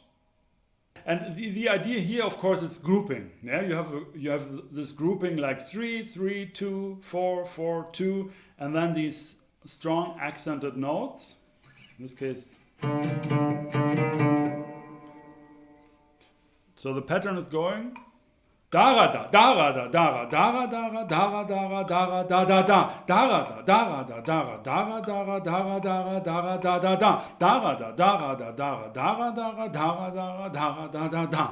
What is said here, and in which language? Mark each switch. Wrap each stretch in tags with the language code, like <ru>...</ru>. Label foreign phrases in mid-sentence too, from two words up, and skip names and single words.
<en>And the idea here, of course, is grouping. Yeah, you have this grouping like 3, 3, 2, 4, 4, 2, and then these strong accented notes. In this case, so the pattern is going dara da dara da dara dara dara dara dara da da da dara da dara da dara dara dara dara dara dara da da da dara da dara da dara dara dara dara dara dara da da da.</en>